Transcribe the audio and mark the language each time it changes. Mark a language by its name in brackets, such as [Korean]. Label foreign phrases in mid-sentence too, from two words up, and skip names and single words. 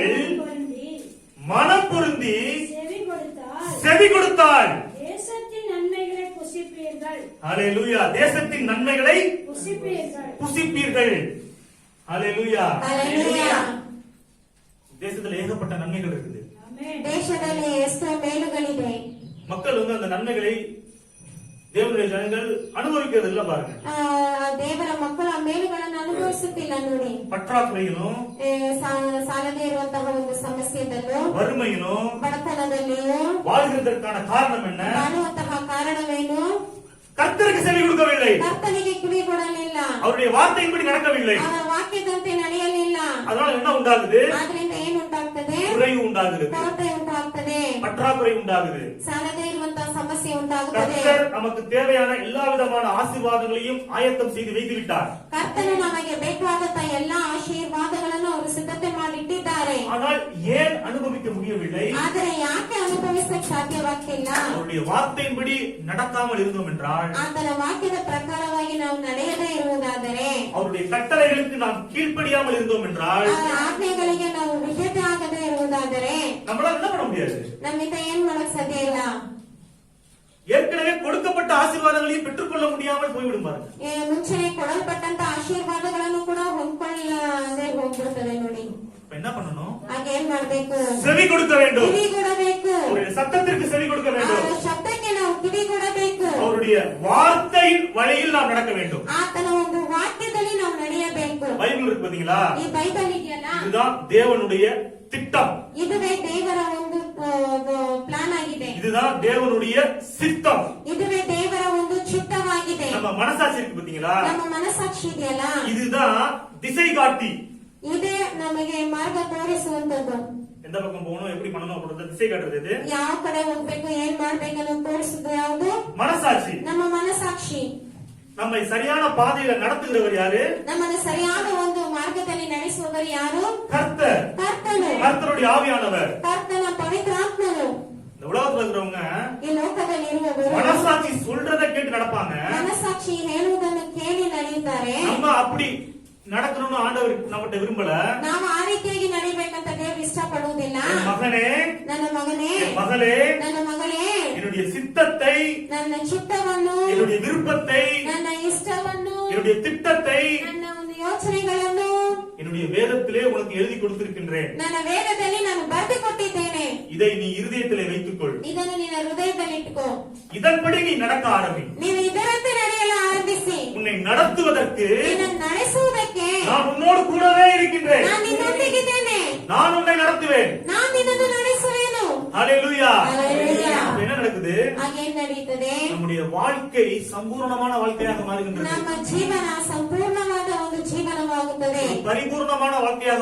[Tamil] பொருந்தி மனம் பொருந்தி செவி கொடுத்தால் செவி கொடுத்தால் தேசத்தின் நன்மைகளை புசிப்பீர்கள். ஹalleluya, தேசத்தின் நன்மைகளை புசிப்பீர்கள். புசிப்பீர்கள். ஹalleluya. [Kannada] ಹalleluya. [Tamil] தேசத்துல ஏகப்பட்ட நன்மைகள் இருக்குது. ஆமென். [Kannada] ದೇಶದಲ್ಲಿ ಎಷ್ಟೋ ಮೇಲುಗಳಿದೆ. [Tamil] மக்கள் அந்த நன்மைகளை தேவனுடைய ஜனங்கள் அனுபவிக்கிறது இல்ல பாருங்க. [Kannada] ದೇವರ ಮಕ್ಕಳು ಆ ಮೇಲುಗಳನ್ನು ಅನುಭವಿಸುತ್ತಿಲ್ಲ ನೋಡಿ. [Tamil] பற்றாக்குறையிலும் [Kannada] ಸಾಲದೇ ಇರುವಂತಹ ಒಂದು ಸಮಸ್ಯೆದಲ್ಲೂ, [Tamil] வறுமையிலும், [Kannada] ಬಡತನದಲ್ಲಿಯೂ [Tamil] வாழ்கிறதற்கான காரணம் என்ன? [Kannada] ಬಾಳುವಂತಹ ಕಾರಣವೇನು? [Tamil] கர்த்தருக்கு செவி கொடுக்கவில்லை, [Kannada] ಕರ್ತನಿಗೆ ಕಿವಿ ಕೊಡಲಿಲ್ಲ, [Tamil] அவருடைய வார்த்தையின்படி நடக்கவில்லை. [Kannada] ಅವರ ವಾಕ್ಯದಂತೆ ನಡೆಯಲಿಲ್ಲ. [Tamil] அதனால என்ன உண்டாகுது? [Kannada] ಆದ್ರಿಂದ ಏನು ಉಂಟಾಗ್ತದೆ? [Tamil] குறைவு உண்டாகுது, [Kannada] ಕೊರತೆ ಉಂಟಾಗ್ತದೆ, [Tamil] பற்றாக்குறை உண்டாகுது. [Kannada] ಸಾಲದೇ ಇರುವಂತಹ ಸಮಸ್ಯೆ ಉಂಟಾಗುತ್ತದೆ. [Tamil] கர்த்தர் நமக்கு தேவையான எல்லா விதமான ஆசீர்வாதங்களையும் ஆயத்தம் செய்து வைத்து விட்டார். [Kannada] ಕರ್ತನು ನಮಗೆ ಬೇಕಾದಂತ ಎಲ್ಲಾ ಆಶೀರ್ವಾದಗಳನ್ನು ಅವರು ಸಿದ್ಧತೆ ಮಾಡಿಟ್ಟಿದ್ದಾರೆ. [Tamil] ஆனால் ஏன் அனுபவிக்க முடியவில்லை? [Kannada] ಆದರೆ ಯಾಕೆ ಅನುಭವಿಸಕ್ಕೆ ಸಾಧ್ಯವಾಗ್ತಿಲ್ಲ? [Tamil] அவருடைய வார்த்தையின்படி நடக்காமல் இருந்தோம் என்றால், [Kannada] ಆತನ ವಾಕ್ಯದ ಪ್ರಕಾರವಾಗಿ ನಾವು ನಡೆಯದೇ ಇರುವುದಾದರೆ, [Tamil] அவருடைய கட்டளைகளுக்கு நாம் கீழ்ப்படியாமல் இருந்தோம் என்றால், [Kannada] ಅವರ ಆಜ್ಞೆಗಳಿಗೆ ನಾವು ವಿಧೇಯತೆ ಆಗದೇ ಇರುವುದಾದರೆ [Tamil] நம்மளால என்ன பண்ண முடியாது? [Kannada] ನಮ್ಮಿಂದ ಏನ್ ಮಾಡಕ್ ಸಾಧ್ಯ ಇಲ್ಲ. [Tamil] ஏற்கனவே கொடுக்கப்பட்ட ஆசீர்வாதங்களையும் பெற்றுக்கொள்ள முடியாமல் போய்விடும் பாருங்க. [Kannada] ಮುಂಚೆನೆ ಕೊಡಲ್ಪಟ್ಟಂತ ಆಶೀರ್ವಾದಗಳನ್ನು ಕೂಡ ಹೊಂದ್ಕೊಳ್ಳದೆ ಹೋಗ್ಬಿಡ್ತದೆ ನೋಡಿ. [Tamil] என்ன பண்ணணும்? [Kannada] ಹಾಗೆ ಏನ್ ಮಾಡ್ಬೇಕು? [Tamil] செவி கொடுக்க வேண்டும். [Kannada] ಕಿವಿ ಕೊಡಬೇಕು. [Tamil] அவருடைய சத்தத்திற்கு செவி கொடுக்க வேண்டும். [Kannada] ಅವರ ಶಬ್ದಕ್ಕೆ ನಾವು ಕಿವಿ ಕೊಡಬೇಕು. [Tamil] அவருடைய வார்த்தையின் வழியில் நாம் நடக்க வேண்டும். [Kannada] ಆತನ ಒಂದು ವಾಕ್ಯದಲ್ಲಿ ನಾವು ನಡೆಯಬೇಕು. [Tamil] பைபிள் இருக்கு பாத்தீங்களா? [Kannada] ಈ ಬೈಬಲ್ ಇದೆಯಲ್ಲ, [Tamil] இதுதான் தேவனுடைய திட்டம், [Kannada] ಇದುವೇ ದೇವರ ಒಂದು ಪ್ಲಾನ್ ಆಗಿದೆ, [Tamil] இதுதான் தேவனுடைய சித்தம். [Kannada] ಇದುವೇ ದೇವರ ಒಂದು ಚಿತ್ತವಾಗಿದೆ. [Tamil] நம்ம மனசாட்சி இருக்கு பாத்தீங்களா? [Kannada] ನಮ್ಮ ಮನಸ್ಸಾಕ್ಷಿ ಇದೆಯಲ್ಲ, [Tamil] இதுதான் திசை காட்டி. [Kannada] ಇದೇ ನಮಗೆ ಮಾರ್ಗ ತೋರಿಸುವಂತದ್ದು. [Tamil] எந்த பக்கம் போகணும், எப்படி பண்ணணும் அப்படின்றத திசை காட்டுறது எது? [Kannada] ಯಾವ ಕಡೆ ಹೋಗ್ಬೇಕು, ಏನ್ ಮಾಡ್ಬೇಕು ಅನ್ನೋದು ತೋರಿಸುದು ಯಾವುದು? [Tamil] மனசாட்சி. [Kannada] ನಮ್ಮ ಮನಸ್ಸಾಕ್ಷಿ. [Tamil] நம்மை சரியான பாதையில நடத்துகிறவர் யாரு? [Kannada] ನಮ್ಮನ್ನು ಸರಿಯಾದ ಒಂದು ಮಾರ್ಗದಲ್ಲಿ ನಡೆಸುವವರು ಯಾರು? [Tamil] கர்த்தர். [Kannada] ಕರ್ತನು. [Tamil] கர்த்தருடைய ஆவியானவர். [Kannada] ಕರ್ತನ ಪವಿತ್ರಾತ್ಮನು. [Tamil] இந்த உலகத்துல இருக்கிறவங்க [Kannada] ಈ ಲೋಕದಲ್ಲಿ ಇರುವವರು [Tamil] மனசாட்சி சொல்றத கேட்டு நடப்பாங்க. [Kannada] ಮನಸ್ಸಾಕ್ಷಿ ಹೇಳುವುದನ್ನು ಕೇಳಿ ನಡೆಯುತ್ತಾರೆ. [Tamil] நம்ம அப்படி நடக்கணும்னு ஆண்டவர் நம்மகிட்ட விரும்பல. [Kannada] ನಾವು ಆ ರೀತಿಯಾಗಿ ನಡಿಬೇಕಂತ ದೇವರು ಇಷ್ಟಪಡುವುದಿಲ್ಲ. [Tamil] மகனே, [Kannada] ನನ್ನ ಮಗನೇ, [Tamil] மகளே, [Kannada] ನನ್ನ ಮಗಳೇ, [Tamil] என்னுடைய சித்தத்தை, [Kannada] ನನ್ನ ಚಿತ್ತವನ್ನು, [Tamil] என்னுடைய விருப்பத்தை, [Kannada] ನನ್ನ ಇಷ್ಟವನ್ನು, [Tamil] என்னுடைய திட்டத்தை [Kannada] ನನ್ನ ಒಂದು ಯೋಚನೆಗಳನ್ನು [Tamil] என்னுடைய வேதத்திலே உனக்கு எழுதி கொடுத்திருக்கின்றேன். [Kannada] ನನ್ನ ವೇದದಲ್ಲಿ ನಾನು ಬರೆದು ಕೊಟ್ಟಿದ್ದೇನೆ. [Tamil] இதை நீ இருதயத்திலே வைத்துக்கொள். [Kannada] ಇದನ್ನು ನಿನ್ನ ಹೃದಯದಲ್ಲಿ ಇಟ್ಕೋ. [Tamil] இதன்படி நீ நடக்க ஆரம்பி. [Kannada] ನೀವು ಇದರಂತೆ ನಡೆಯಲು ಆರಂಭಿಸಿ. [Tamil] உன்னை நடத்துவதற்கு [Kannada] ನಿನ್ನನ್ನು ನಡೆಸುವುದಕ್ಕೆ [Tamil] நான் உன்னோடு கூடவே இருக்கின்றேன். [Kannada] ನಾನು ನಿನ್ನೊಂದಿಗಿದ್ದೇನೆ. [Tamil] நான் உன்னை நடத்துவேன். [Kannada] ನಾನು ನಿನ್ನನ್ನು ನಡೆಸುವೆನು. [Tamil] ஹalleluya. ஹalleluya. என்ன நடக்குது? [Kannada] ಹಾಗೇನ್ ನಡೀತದೆ? [Tamil] நம்முடைய வாழ்க்கை சம்பூர்ணமான வாழ்க்கையாக மாறுகின்றது. [Kannada] ನಮ್ಮ ಜೀವನ ಸಂಪೂರ್ಣವಾದ ಒಂದು ಜೀವನವಾಗುತ್ತದೆ. [Tamil] பரிபூர்ணமான வாழ்க்கையாக